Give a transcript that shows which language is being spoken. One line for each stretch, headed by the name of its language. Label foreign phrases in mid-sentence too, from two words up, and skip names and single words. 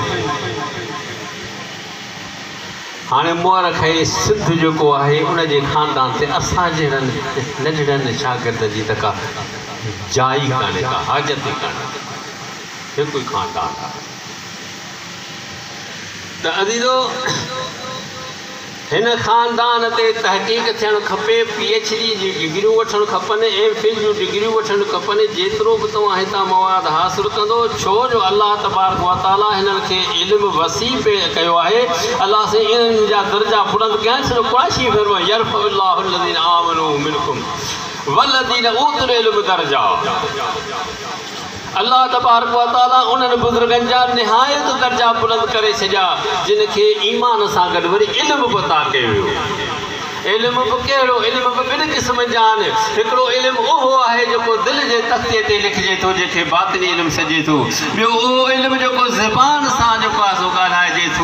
Sindhi: हाणे मुअरख़ सिंध जेको आहे उनजे ख़ानदान ते असां जहिड़नि नंढड़नि शागिर्द जी त का जाइ कान्हे, का हाजत ई कान्हे, हिकु ई ख़ानदान आहे। त अज़ीज़ो हिन ख़ानदान ते तहक़ीक़ थियणु खपे, PhD जी डिग्रियूं वठणु खपनि, MPhil जूं डिग्रियूं वठणु खपनि। जेतिरो बि तव्हां हितां मवाद हासिलु कंदो, छो जो
Arabic: الله تبارك وتعالى
Sindhi: हिननि खे इल्मु वसी पे कयो आहे। अल्लाह से इन्हनि जा दर्जा बुलंद कया आहिनि। सिर्फ़ु क़ुरैशी फरमायो
Arabic: يرفع الله الذين آمنوا منكم والذين أوتوا العلم درجات. الله تبارك وتعالى
Sindhi: उन्हनि बुज़ुर्गनि जा निहायत दर्जा बुलंद करे छॾिया जिन खे ईमान सां गॾु वरी इल्मु बि अता कयो वियो। इल्मु बि कहिड़ो? इल्मु बि ॿिनि क़िस्मनि जा आहिनि। हिकिड़ो इल्मु उहो आहे जेको दिलि जे तख़्ते ते लिखिजे थो, जंहिंखे बातिनी इल्मु सॾे थो। ॿियो उहो इल्मु जेको ज़बान सां जेको आहे सो ॻाल्हाइजे थो।